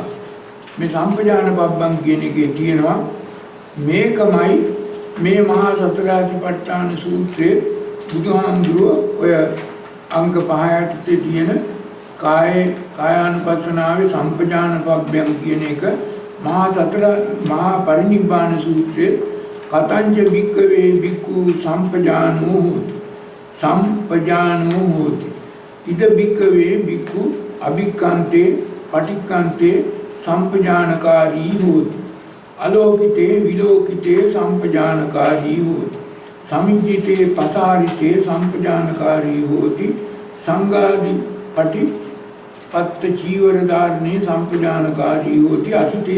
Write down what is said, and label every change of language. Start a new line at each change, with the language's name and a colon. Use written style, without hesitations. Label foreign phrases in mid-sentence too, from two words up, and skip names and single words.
Sinhala: මේ
Pali: සම්පජාන පබ්බං
Sinhala: කියන එකේ තියෙනවා මේකමයි මේ මහා සතරාතිපට්ඨාන සූත්‍රයේ බුදුහාමුදුරුව ඔය අංක 5 යටතේ තියෙන කායානුපස්සනාවේ
Pali: සම්පජාන පබ්බං
Sinhala: කියන එක මහා පරිනිබ්බාන සූත්‍රයේ
Pali: කතංච වික්කවේ වික්ඛු සම්පජානෝ හෝති ඉද වික්කවේ වික්ඛු අභික්ඛන්තේ පටික්ඛන්තේ සම්පජානකාරී හෝති අලෝකිතේ විලෝකිතේ සම්පජානකාරී හෝති සමිජ්ජිතේ පසාරිතේ සම්පජානකාරී හෝති සංඝාදි පත්ත චීවර ධාරණේ සම්පජානකාරී හෝති අසුතේ